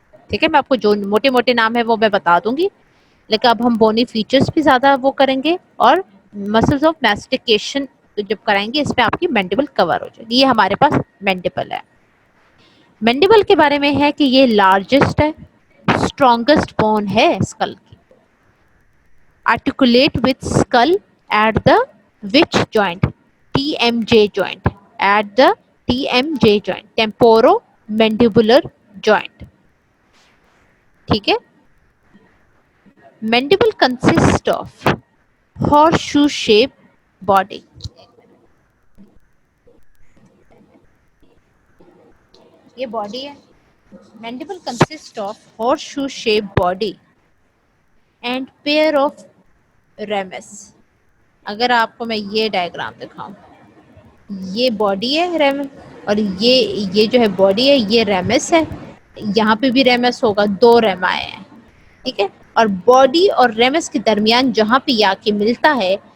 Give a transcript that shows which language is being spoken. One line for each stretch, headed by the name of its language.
Urdu: ٹھیک ہے, میں آپ کو جو موٹے موٹے نام ہے وہ میں بتا دوں گی, لیکن اب ہم بونی فیچرز بھی زیادہ وہ کریں گے, اور مسلز آف میسٹیکیشن جب کرائیں گے اس میں آپ کی مینڈیبل کور ہو جائے گی. یہ ہمارے پاس مینڈیبل ہے. مینڈیبل کے بارے میں ہے کہ یہ لارجسٹ ہے, اسٹرانگسٹ بون ہے اسکل کی.
English: articulate with skull at the which joint? TMJ joint. At the TMJ joint. Temporomandibular joint.
Urdu: ٹھیک ہے.
English: Mandible consists of horseshoe shaped body.
Urdu: یہ باڈی ہے.
English: Mandible consists of horseshoe shaped body and pair of ramus.
Urdu: اگر آپ کو میں یہ diagram دکھاؤں, یہ باڈی ہے ریمس, اور یہ جو ہے باڈی ہے یہ ریمس ہے. یہاں پہ بھی ریمس ہوگا, دو ریمائے ہیں. ٹھیک ہے, اور باڈی اور ریمس کے درمیان جہاں پہ یا کے ملتا ہے